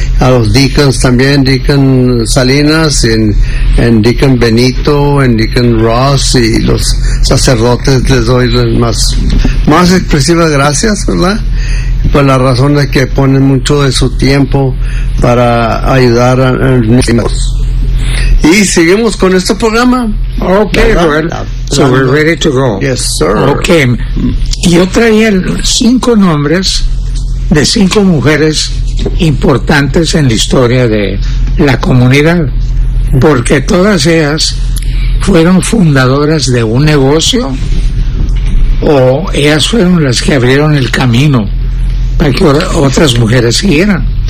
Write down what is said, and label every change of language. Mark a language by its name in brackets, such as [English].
[Spanish] A los Deacons también, Deacon Salinas, en Deacon Benito, en Deacon Ross y los sacerdotes, les doy las más expresivas gracias, ¿verdad? Por la razón de que ponen mucho de su tiempo para ayudar a los. Y seguimos con este programa. [English] Okay, well, so we're ready to go. Yes, sir. Okay. [Spanish] Yo traía 5 nombres de 5 mujeres importantes en la historia de la comunidad, porque todas ellas fueron fundadoras de un negocio, o ellas fueron las que abrieron el camino para que otras mujeres siguieran.